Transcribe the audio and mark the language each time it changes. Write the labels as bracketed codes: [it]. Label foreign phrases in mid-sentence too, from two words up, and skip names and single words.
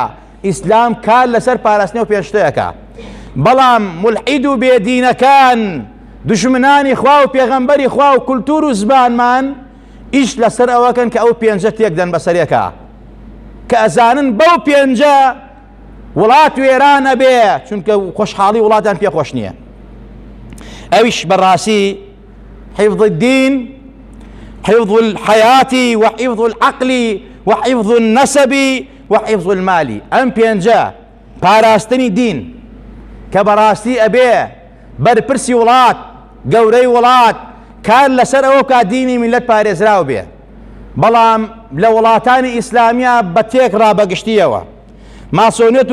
[ckb] ئیسلام کار لەسەر پاراستنەوە پێنجتەیەکە بەڵام مولحید و بێدینەکان دژمنانی خوا و پێغەمبەری خوا و کولتور و زبانمان ئیش لەسەر ئەوەکەن کە ئەو پێنجە تێکدەن بەسەرێکە کە ئەزانن بەو پێنجە وڵات وێرانە بێ چونکە خۆشحاڵی وڵاتان پێخۆش نییە ئەویش بەڕاستی [ar] حفظ الدين حفظ الحياة وحفظ العقل وحفظ النسب وحفظ [ckb] المال ئەم پێنجە پاراستنی دین کە بەڕاستی ئەبێ بەرپرسی وڵات گەورەی وڵات کار لەسەر ئەوە کا دینی میلەت پارێزراو بێ بەڵام لە وڵاتانی ئیسلامیە بە تێک ڕابەگشتیەوە ماسۆنێت